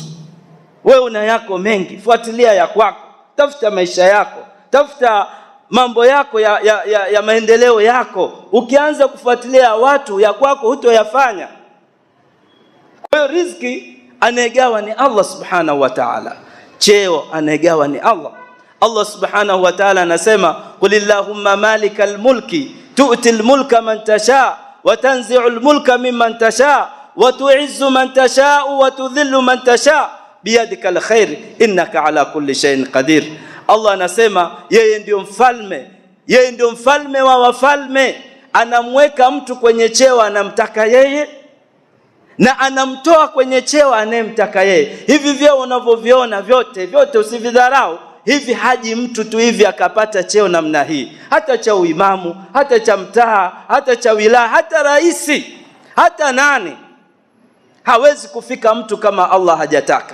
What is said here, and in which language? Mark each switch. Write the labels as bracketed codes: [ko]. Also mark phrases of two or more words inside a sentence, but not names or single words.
[sw] Wewe una yako mengi, fuatilia ya kwako, tafuta maisha yako, tafuta mambo yako ya maendeleo yako. Ukianza kufuatilia watu ya kwako hutoyafanya. Kwa hiyo riziki anayegawa ni Allah [ar] سبحانه وتعالى. [sw] Cheo anayegawa ni Allah. [ar] الله سبحانه وتعالى anasema قل اللهم مالك الملك تؤتي الملك من تشاء وتنزع الملك ممن تشاء وتعز من تشاء وتذل من تشاء بيدك الخير إنك على كل شيء قدير. [sw] Allah anasema yeye ndio mfalme, yeye ndio mfalme wa wafalme. Anamweka mtu kwenye cheo anamtaka yeye, na anamtoa kwenye cheo anayemtaka yeye. Hivi vyeo unavyoviona vyote usividharau. Hivi haji mtu tu hivi akapata cheo namna hii, hata cha uimamu, hata cha mtaa, hata cha wilaya, hata raisi, hata nani, hawezi kufika mtu kama Allah hajataka.